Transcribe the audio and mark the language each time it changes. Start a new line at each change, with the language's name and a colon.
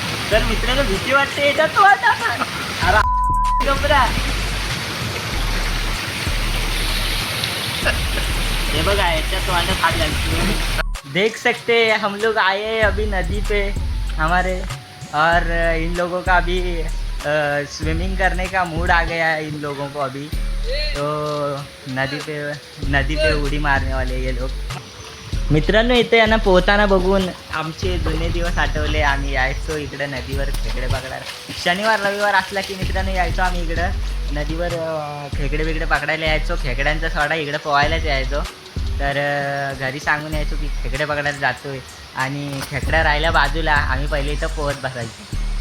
Marathi: तर मित्रांनो भीती वाटते याच्यात, तो आता अरे गबरा, ये बघा याच्यात तो
Hindi: अंदर हाथ डालती। देख सकते हैं हम लोग आए हैं अभी नदी पे हमारे, और इन लोगों का अभी स्विमिंग करने का मूड आ गया है इन लोगों को अभी। तो नदी पे उडी मारने वाले ये लोग।
Marathi: मित्रांनो इथे यांना पोहताना बघून आमचे जुने दिवस आठवले। आम्ही यायचो इकडं नदीवर खेकडे पकडायला, शनिवार रविवार असला की मित्रांनो यायचो आम्ही इकडं नदीवर खेकडे बिकडे पकडायला यायचो। खेकड्यांचा सोडा इकडं पोहायलाच यायचो। तर घरी सांगून यायचो की खेकडे पकडायला जातोय, आणि खेकड्या राहिल्या बाजूला, आम्ही पहिले इथं पोहत बसायचो।